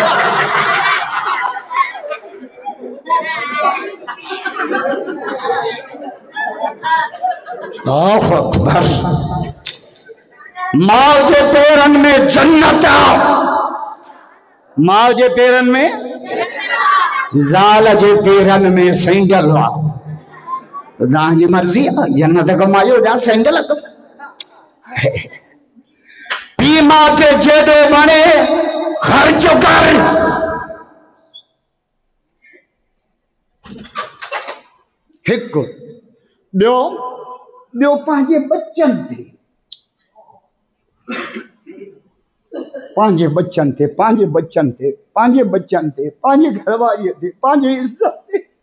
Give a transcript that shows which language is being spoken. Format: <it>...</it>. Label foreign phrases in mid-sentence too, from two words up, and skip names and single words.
<ar>الله أكبر.</ar> <sd>माँ जे पेरनि में जन्नत आ, माँ जे पेरनि में, ज़ाल जे पेरनि में सैंडल आ। तव्हांजी मर्ज़ी आहे, जन्नत कमायो जा सैंडल पी माँ खे जेॾो वणे ख़र्च कर। हिकु ॿियो ॿियो पंहिंजे बच्चनि ते, पंहिंजे बच्चनि ते, पंहिंजे बच्चनि ते, पंहिंजे बच्चनि ते, पंहिंजे घरवारीअ ते, पंहिंजे इज़त ते।</sd>